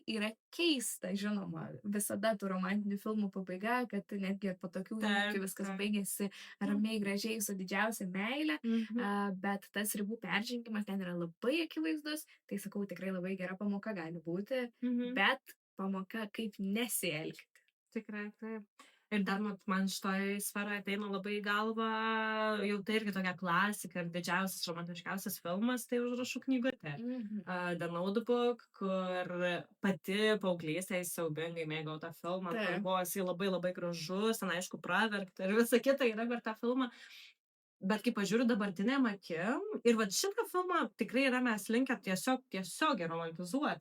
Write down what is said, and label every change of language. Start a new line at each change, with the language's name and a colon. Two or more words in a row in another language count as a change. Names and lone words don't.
Lithuanian: Yra keista, žinoma, visada tų romantinių filmų pabaiga, kad netgi ir po tokių įvykių viskas baigėsi ramiai, gražiai, su didžiausia meile, bet tas ribų peržengimas ten yra labai akivaizdus, tai sakau, tikrai labai gera pamoka gali būti, bet pamoka kaip nesielgti. Tikrai, taip. Ir dar man šitoj sferoje ateina labai į galvą, jau tai irgi tokia klasika ir didžiausias, romantiškiausias filmas, tai Užrašų knygutė. Mhm. The Notebook, kur pati paauglystėje siaubingai mėgau tą filmą, kur Taip. buvo jisai labai labai gražus, ten aišku praverkta ir visa kita yra per tą filmą. Bet kai pažiūriu dabartinėm akim ir vat šitą filmą tikrai yra mes linkę tiesiogiai romantizuoti.